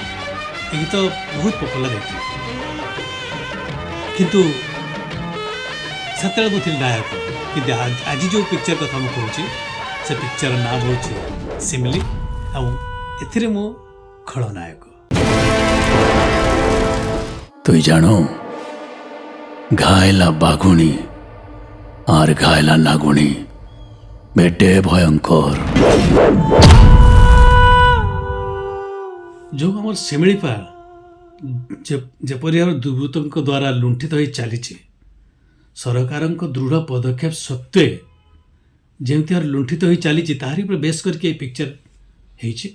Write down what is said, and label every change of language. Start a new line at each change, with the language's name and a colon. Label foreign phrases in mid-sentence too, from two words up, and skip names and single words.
Odia: ଏ ଗୀତ ବହୁତ ପପୁଲାର ହେଇଥିଲା, କିନ୍ତୁ ସେତେବେଳେ ମୁଁ ଥିଲି ନାୟକ। କିନ୍ତୁ ଆଜି ଯେଉଁ ପିକ୍ଚର କଥା ମୁଁ କହୁଛି, ସେ ପିକ୍ଚର ନାଁ ହେଉଛି ଶିମିଲି, ଏବଂ ଏଥିରେ ମୁଁ ଖଳନାୟକ। ତୁଇ ଜାଣୋ ଘାଇଲା ବାଘୁଣୀ ଆର ଘାଇଲା ନାଗୁଣୀ ବେଡେ ଭୟଙ୍କର। ଯେଉଁ ଆମର ଶିମିଳିପାଳ ଯେପରି ଭାବରେ ଦୁର୍ବୃତ୍ତଙ୍କ ଦ୍ୱାରା ଲୁଣ୍ଠିତ ହୋଇ ଚାଲିଛି, ସରକାରଙ୍କ ଦୃଢ଼ ପଦକ୍ଷେପ ସତ୍ତ୍ୱେ ଯେମିତି ଭାବରେ ଲୁଣ୍ଠିତ ହୋଇ ଚାଲିଛି, ତାହାରି ଉପରେ ବେଶ କରିକି ଏ ପିକ୍ଚର ହେଇଛି।